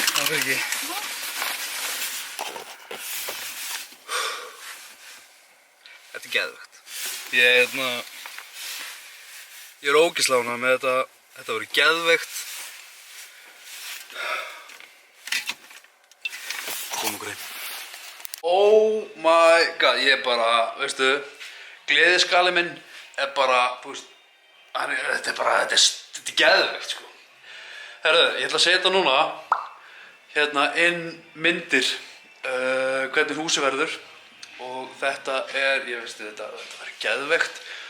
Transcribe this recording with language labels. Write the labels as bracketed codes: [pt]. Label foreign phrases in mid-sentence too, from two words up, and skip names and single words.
[is] Það ekki. Þetta geðvegt. Ég ógeðslega ánægður með þetta. Þetta verður geðvegt. Komum okkur inn. [en] Oh my god, [is] ég bara, veistu, gleðiskali minn bara, þú veist, þetta er geðvegt, sko. Herðu, ég ætla að setja núna, inn myndir, hvernig húsið verður og þetta ég veist, þetta verður geðvegt.